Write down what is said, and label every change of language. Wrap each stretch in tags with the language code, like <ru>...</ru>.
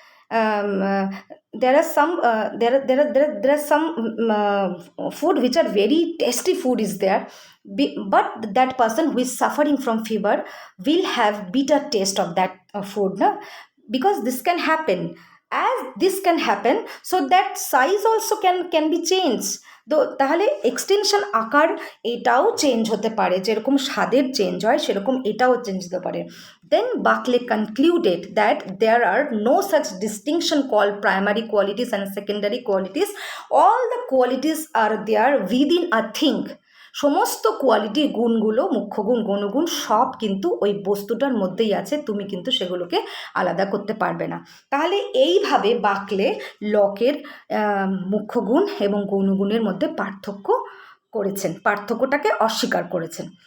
<en>there are some there are some food which are very tasty food is there, but that person who is suffering from fever will have bitter taste of that food, na? Because this can happen, as this can happen, so that size also can be changed.</en> <bn>তো তাহলে extension আকার এটাও change হতে পারে, যেরকম স্বাদের change হয় সেরকম এটাও চেঞ্জ হতে পারে।</bn> <en>Then Berkeley concluded that there are no such distinction called primary qualities and secondary qualities. All the qualities are there within a thing.</en> <bn>সমস্ত কোয়ালিটি, গুণগুলো, মুখ্য গুণ, গৌণগুণ সব কিন্তু ওই বস্তুটার মধ্যেই আছে, তুমি কিন্তু সেগুলোকে আলাদা করতে পারবে না। তাহলে এইভাবে বাকলে লকের মুখ্য গুণ এবং গৌণগুণের মধ্যে পার্থক্য করেছেন, পার্থক্যটাকে অস্বীকার করেছেন।</bn>